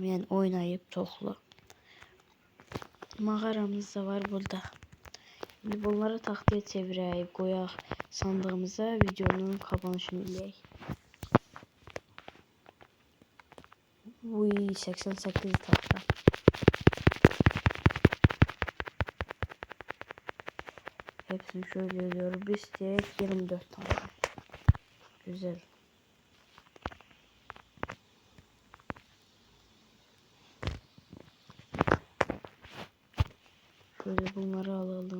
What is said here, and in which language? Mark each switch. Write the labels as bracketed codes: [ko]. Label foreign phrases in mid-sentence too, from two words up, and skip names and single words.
[az] Yəni oynayıb çoxlu. Mağaramız da var burada. Şimdi bunları taxtaya çevirək, qoyaq sandığımıza, videonun kapanışını eləyək. Uy, 88 taxta. [tr] Hepsini şöyle ediyoruz. Biz de 24 tane. Güzel. [az] Şöyle bunları alalım.